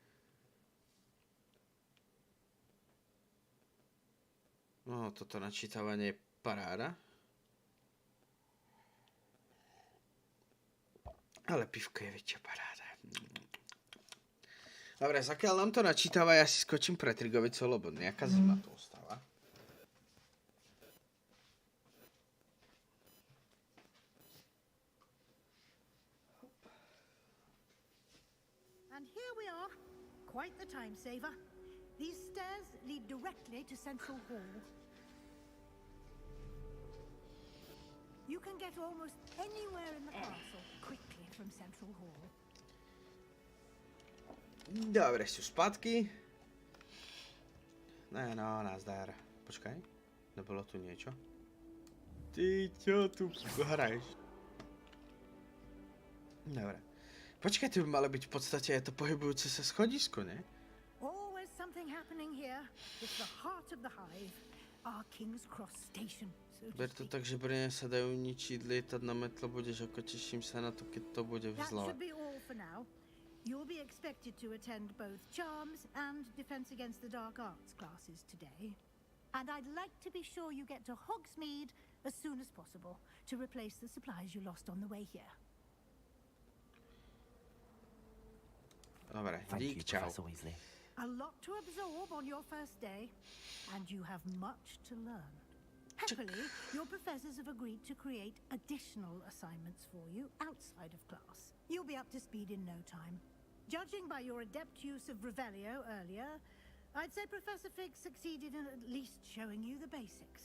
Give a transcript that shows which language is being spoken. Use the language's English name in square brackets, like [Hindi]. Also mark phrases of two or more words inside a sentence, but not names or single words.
[Slovak] No, toto načítavanie je paráda. Ale pivko je väčšia paráda. Dobre, zakiaľ nám to načítava, ja si skočím pre Trigovicu, lebo nejaká zima tu ostáva. [English] And here we are. Quite the time saver. These stairs lead directly to Central Hall. You can get almost anywhere in the castle quickly from Central Hall. [Slovak] Dobre, sú spátky. No, nazdar. Počkaj, nebolo tu niečo? Ty čo tu hraješ? Dobre. Počkaj, tu by malo byť v podstate aj to pohybujúce sa schodisko, ne? [English] Always something happening here. It's the heart of the hive. Our King's Cross station, so to [Slovak] Ber to tak, že brne sa dajú ničiť, lietať na metlo budeš, ako teším sa na to, keď to bude [English] That [Slovak] vzľava. [English] should be all for now. You'll be expected to attend both Charms and Defense Against the Dark Arts classes today. And I'd like to be sure you get to Hogsmeade as soon as possible to replace the supplies you lost on the way here. [Slovak] Dobre, [English] Thank you, [Slovak] dík, čau. [English] Professor Weasley. A lot to absorb on your first day, and you have much to learn. Happily, your professors have agreed to create additional assignments for you outside of class. You'll be up to speed in no time. Judging by your adept use of Revelio earlier, I'd say Professor Fig succeeded in at least showing you the basics.